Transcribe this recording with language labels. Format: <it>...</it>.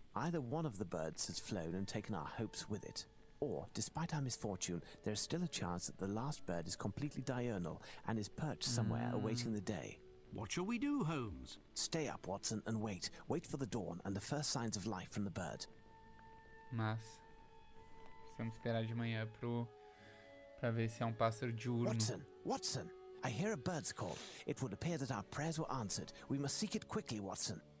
<en>Either one of the birds has flown and taken our hopes with it, or, despite our misfortune, there is still a chance that the last bird is completely diurnal and is perched somewhere awaiting the day. What shall we do, Holmes? Stay up, Watson, and wait. Wait for the dawn and the first signs of life from the bird.</en> <pt>Massa. Precisamos esperar de manhã pra ver se é um pássaro diurno.</pt> <en>Watson! Watson! I hear a bird's call. It would appear that our prayers were answered. We must seek it quickly, Watson.</en>